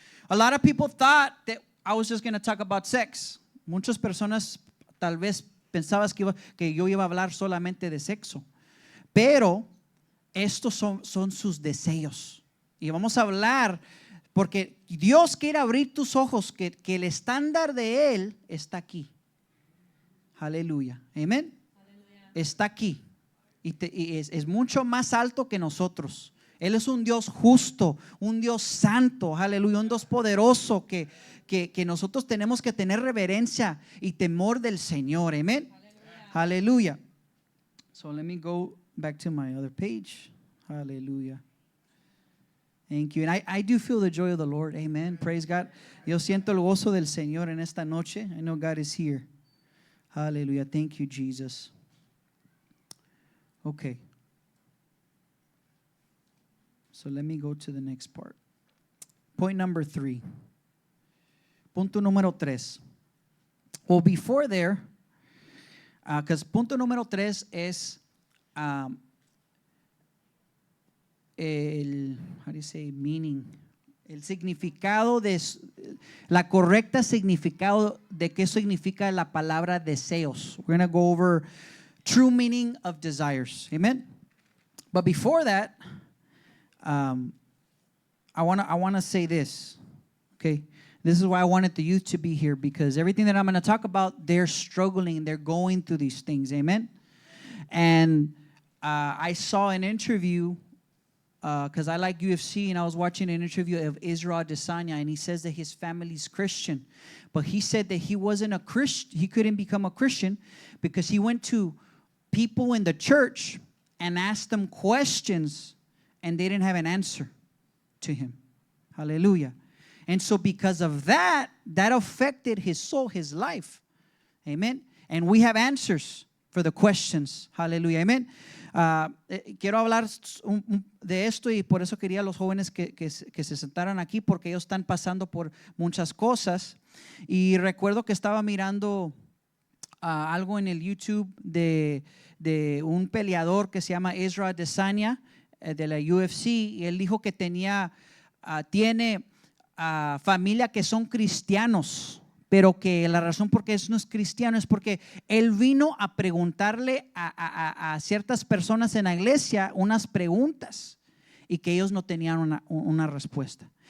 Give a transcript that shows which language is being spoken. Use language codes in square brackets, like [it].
[en] A lot of people thought that I was just going to talk about sex. [es] Muchas personas tal vez pensabas que yo iba a hablar solamente de sexo. Pero estos son sus deseos. Y vamos a hablar porque Dios quiere abrir tus ojos que el estándar de Él está aquí. Aleluya. Amén. Está aquí. Y es mucho más alto que nosotros. Él es un Dios justo, un Dios santo. Aleluya. Un Dios poderoso que nosotros tenemos que tener reverencia y temor del Señor. Amén. Aleluya. [en] So let me go back to my other page. Hallelujah. Thank you. And I do feel the joy of the Lord. Amen. Praise God. [es] Yo siento el gozo del Señor en esta noche. [en] I know God is here. Hallelujah. Thank you, Jesus. Okay. So let me go to the next part. Point number 3. [es] Punto número 3. [en] Well, before there, because [es] punto número 3 es [en] how do you say meaning? [es] El significado la correcta significado de qué significa la palabra deseos. [en] We're going to go over true meaning of desires. Amen. But before that, I want to say this. Okay. This is why I wanted the youth to be here, because everything that I'm going to talk about, they're struggling, they're going through these things. Amen. And I saw an interview because I like UFC, and I was watching an interview of Israel Adesanya, and he says that his family's Christian, but he said that he wasn't a Christian. He couldn't become a Christian because he went to people in the church and asked them questions, and they didn't have an answer to him. Hallelujah. And so because of that affected his soul, his life. Amen. And we have answers for the questions. Hallelujah. Amen. [es] Quiero hablar de esto, y por eso quería a los jóvenes que se sentaran aquí, porque ellos están pasando por muchas cosas. Y recuerdo que estaba mirando algo en el YouTube de un peleador que se llama Israel Adesanya de la UFC, y él dijo que tiene familia que son cristianos, pero que la razón por qué no es cristiano es porque él vino a preguntarle a ciertas personas en la iglesia unas preguntas y que ellos no tenían una respuesta.